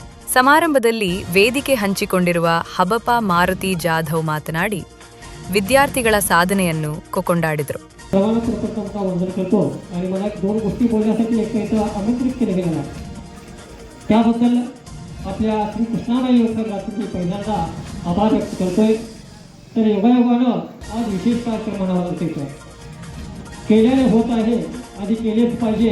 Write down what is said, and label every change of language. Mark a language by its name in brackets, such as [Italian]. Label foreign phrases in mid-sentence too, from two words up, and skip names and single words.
[Kannada] ಸಮಾರಂಭದಲ್ಲಿ ವೇದಿಕೆ ಹಂಚಿಕೊಂಡಿರುವ ಹಬಪ ಮಾರುತಿ ಜಾಧವ್ ಮಾತನಾಡಿ ವಿದ್ಯಾರ್ಥಿಗಳ ಸಾಧನೆಯನ್ನು ಕೊಂಡಾಡಿದರು. [Marathi] आणि मला दोन गोष्टी बोलण्यासाठी एक आमंत्रित केले गेले त्याबद्दल आपल्या श्री कृष्णाबाई योगसंघाचे मी पहिल्यांदा आभार व्यक्त करतोय. तर योगायोगानं आज विशेष कार्यक्रम म्हणावा लागतो. केल्याने होत आहे आधी केलेच पाहिजे.